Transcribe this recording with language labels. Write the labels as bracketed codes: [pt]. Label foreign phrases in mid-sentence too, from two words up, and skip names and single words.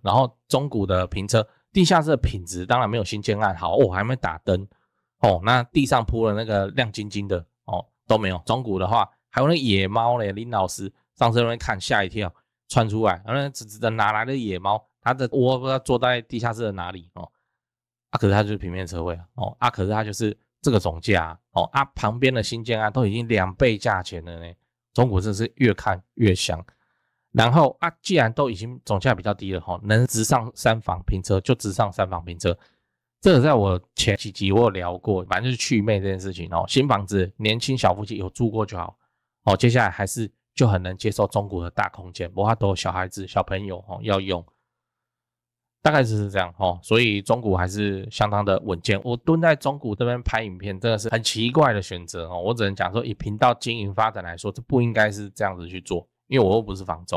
[zh] 然後中古的平車，地下室的品質当然沒有新建案好還沒打燈那地上鋪了那個亮晶晶的都沒有。中古的話，還有那野貓嘞，林老師上次那邊看嚇一跳，竄出來，那指着哪來的野貓？它的窩不知道坐在地下室的哪裡可是它就是平面車位可是它就是這個總價旁邊的新建案都已經2倍價錢了呢。中古真是越看越香，然後既然都已經總價比較低了能直上3房平車就直上3房平車。這個在我前幾集我有聊過，反正就是去魅這件事情新房子年輕小夫妻有住過就好接下來還是就很能接受中古的大空間，不過都有小孩子小朋友要用，大概就是這樣所以中古還是相當的穩健。我蹲在中古這邊拍影片，真的是很奇怪的選擇我只能講說，以頻道經營發展來說，這不應該是這樣子去做，因為我又不是房仲。